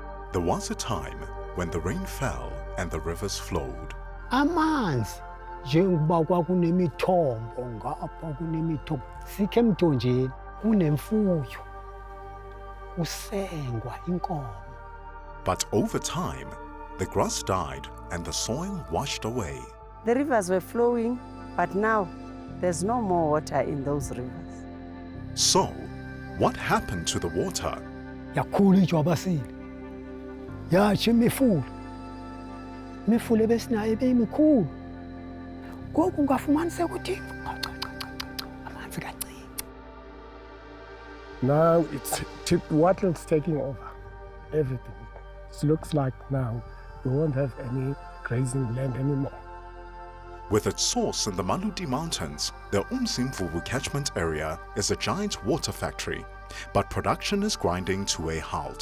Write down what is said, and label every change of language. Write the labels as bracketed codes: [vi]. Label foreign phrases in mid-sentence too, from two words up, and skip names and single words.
[en] There was a time when the rain fell and the rivers flowed. [xh] Amanzi njengoba kwakunemithombo ngapha kunemithombo sikhe emthonjeni kunemfuyo kusengwa inkomo. [en] But over time, the grass died and the soil washed away. The rivers were flowing, but now there's no more water in those rivers. So, what happened to the water? [xh] Yakhula ijwabasile yatsho imifula ebesinayo ebeyimikhulu ngoku ungafumaniseka ukuthi amanzi kancinci. [en] Now water's taking over everything. It looks like now we won't have any grazing land anymore. With its source in the Maludi Mountains, the Umzimvubu catchment area is a giant water factory, but production is grinding to a halt.